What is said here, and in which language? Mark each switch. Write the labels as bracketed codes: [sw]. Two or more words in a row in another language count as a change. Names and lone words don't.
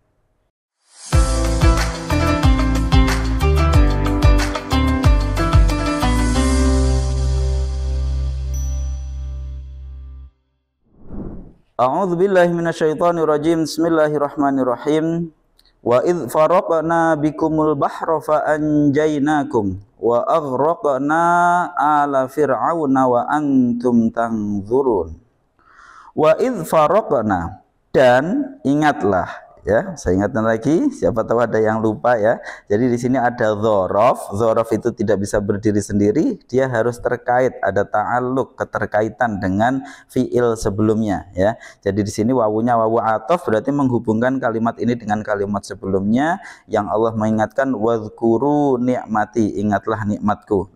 [ar] أعوذ بالله من الشيطان الرجيم. بسم الله الرحمن الرحيم. وإذ فرقنا بكم البحر فأنجيناكم وأغرقنا آل فرعون وأنتم تنظرون. وإذ فرقنا, [id] dan ingatlah, ya, saya ingatkan lagi, siapa tahu ada yang lupa, ya. Jadi di sini ada dzaraf. Dzaraf itu tidak bisa berdiri sendiri, dia harus terkait, ada ta'alluq, keterkaitan dengan fiil sebelumnya, ya. Jadi di sini wawunya wawu ataf, berarti menghubungkan kalimat ini dengan kalimat sebelumnya yang Allah mengingatkan [ar] واذكروا نعمتي, [id] ingatlah nikmatku.